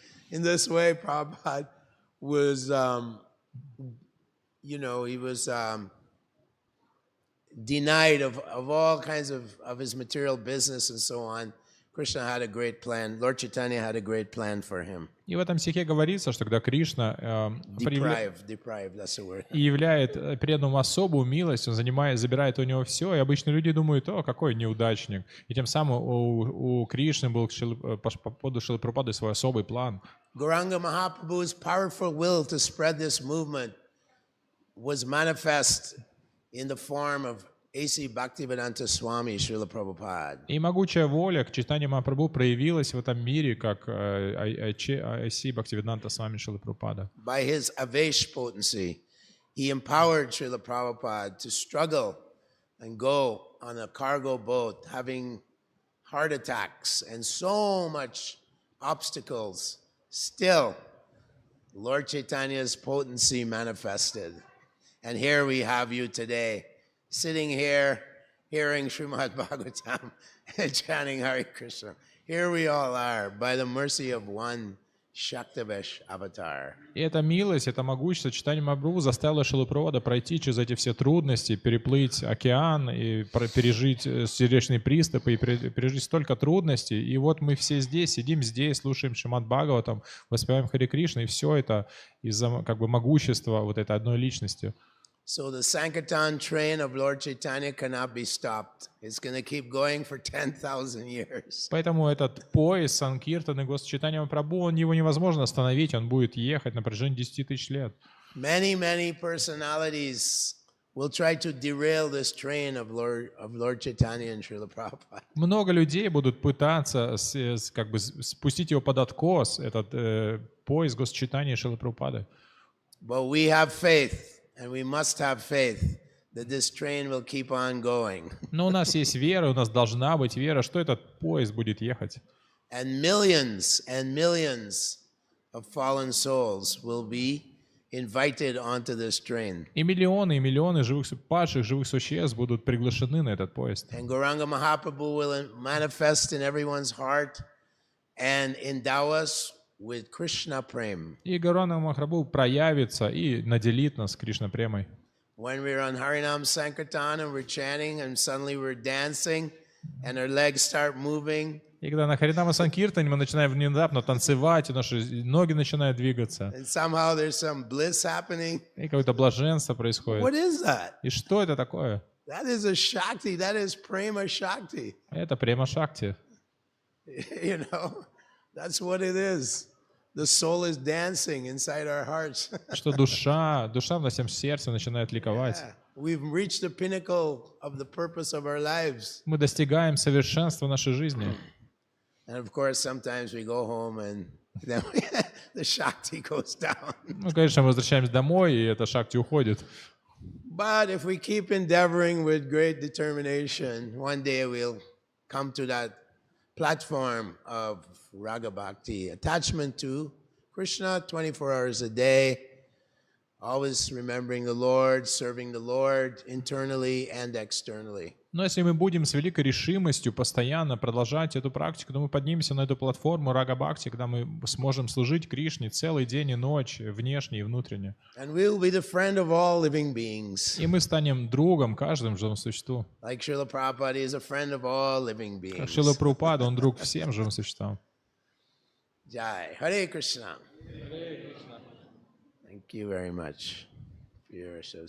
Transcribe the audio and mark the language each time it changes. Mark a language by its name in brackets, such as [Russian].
[English] In this way, Prabhupada was, he was denied of all kinds of his material business and so on. Krishna had a great plan. Lord Chaitanya had a great plan for him. [Russian] И в этом стихе говорится, что когда Кришна [English] Deprived, that's the word. [Russian] являет преданному особую милость, он забирает у него все, и обычно люди думают, о, какой неудачник. И тем самым у Кришны был по поводу Шрилы Прабхупады свой особый план. [English] Gauranga Mahaprabhu's powerful will to spread this movement was manifest in the form of A.C. Bhaktivedanta Swami Srila Prabhupada. [Russian] И могучая воля к Чайтанье Махапрабху проявилась в этом мире, как A.C. Bhaktivedanta Swami Srila Prabhupada. [English] By his Avesh potency, he empowered Srila Prabhupada to struggle and go on a cargo boat, having heart attacks and so much obstacles. Still, Lord Chaitanya's potency manifested. And here we have you today, sitting here, hearing Srimad Bhagavatam and chanting Hare Krishna. Here we all are, by the mercy of one Shaktavesh avatar. [Russian] И эта милость, это могущество Чайтаньи Махапрабху заставило Шрилу Прабхупаду пройти через эти все трудности, переплыть океан и пережить сердечные приступы, и пережить столько трудностей. И вот мы все здесь, сидим здесь, слушаем Шримад Бхагаватам, воспеваем Харе Кришну, и все это из-за могущества вот этой одной личности. [English] So the Sankirtan train of Lord Chaitanya cannot be stopped. It's going to keep going for 10,000 years. [Russian] Поэтому этот поезд Санкиртаны Госчитания Прабху, его невозможно остановить, он будет ехать на протяжении 10 тысяч лет. [English] Many personalities will try to derail this train of Lord Chaitanya and Srila Prabhupada. [Russian] Много людей будут пытаться как бы спустить его под откос, этот поезд Госчитания и Шрилы Прабхупады. [English] But we have faith. And we must have faith that this train will keep on going. [Russian] Но у нас есть вера, у нас должна быть вера, что этот поезд будет ехать. [English] And millions of fallen souls will be invited onto this train. [Russian] И миллионы падших живых существ будут приглашены на этот поезд. [English] And Gauranga Mahaprabhu will manifest in everyone's heart and endow us with Krishna Prem. [Russian] И Гауранга Махапрабху проявится и наделит нас Кришна Премой. [English] When we're on Harinam Sankirtan and we're chanting and suddenly we're dancing and our legs start moving. [Russian] И когда на Харинама Санкиртане мы начинаем внезапно танцевать, и наши ноги начинают двигаться. [English] And somehow there's some bliss happening. [Russian] И какое-то блаженство происходит. [English] What is that? [Russian] И что это такое? [English] That is a Shakti. That is Prema Shakti. [Russian] Это Према Шакти. [English] You know, that's what it is. The soul is dancing inside our hearts. [Russian] Что душа в нашем сердце начинает ликовать. [English] We've reached the pinnacle of the purpose of our lives. [Russian] Мы достигаем совершенства нашей жизни. [English] And of course, sometimes we go home and then the Shakti goes down. [Russian] Ну, конечно, мы возвращаемся домой, и эта Шакти уходит. [English] But if we keep endeavoring with great determination, one day we'll come to that platform of Raga Bhakti, attachment to Krishna 24 hours a day, always remembering the Lord, serving the Lord internally and externally. [Russian] Но если мы будем с великой решимостью постоянно продолжать эту практику, то мы поднимемся на эту платформу Рага Бхакти, когда мы сможем служить Кришне целый день и ночь, внешне и внутренне. [English] And we'll be the friend of all living beings. [Russian] И мы станем другом каждому живому существу. [English] Like Srila Prabhupada is a friend of all living beings. [Russian] Как Шрила Прабхупада, он друг всем живым существам. [English] Jai. Hare Krishna. Thank you very much for your association.